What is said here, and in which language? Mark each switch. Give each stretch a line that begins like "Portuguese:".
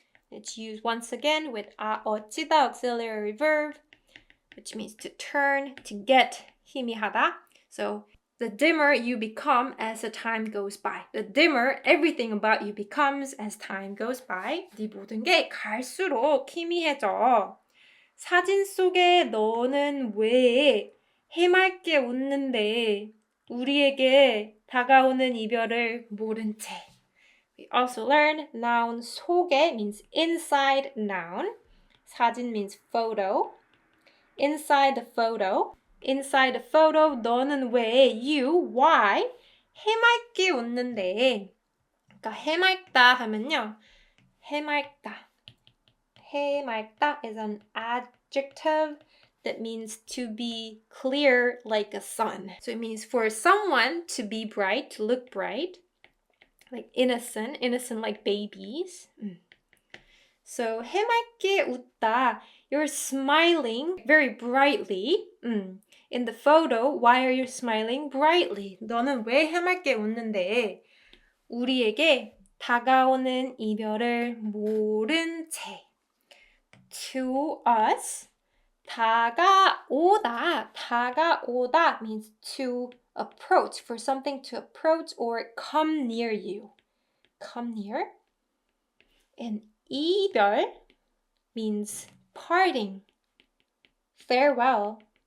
English: It's used once again with 어찌다 auxiliary verb, which means to turn, to get, 희미하다. So the dimmer you become as the time goes by. The dimmer everything about you becomes as time goes by.
Korean: 네 모든 게 갈수록 희미해져. 사진 속에 너는 왜 해맑게 웃는데 우리에게 다가오는 이별을 모른 채.
English: We also learned noun 속에 means inside noun. 사진 means photo. Inside the photo. Inside the photo,
Korean: 너는 왜,
English: you, why,
Korean: 해맑게 웃는데. 그러니까 해맑다 하면요. 해맑다.
English: 해맑다 is an adjective that means to be clear like a sun. So it means for someone to be bright, to look bright. Like innocent like babies. So 해맑게 웃다, you're smiling very brightly. In the photo, why are you smiling brightly?
Korean: 너는 왜 해맑게 웃는데? 우리에게 다가오는 이별을 모른 채.
English: To us, 다가오다 means to approach, for something to approach or come near you. Come near. And 이별 means parting, farewell.